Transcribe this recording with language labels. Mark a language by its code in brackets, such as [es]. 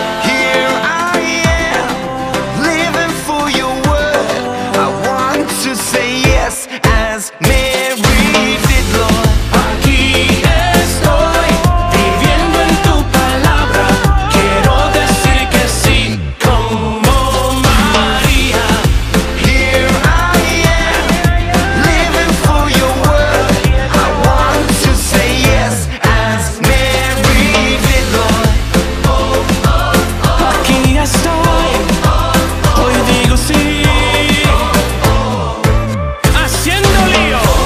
[en] Here I am, living for your word. I want to say yes as Mary did, Lord. [es] Aquí estoy, viviendo en tu palabra. Quiero decir que sí como María. [en] Here I am, living for your word. I want to say yes as Mary did, Lord. [es] Aquí estoy, hoy digo sí, haciendo lío.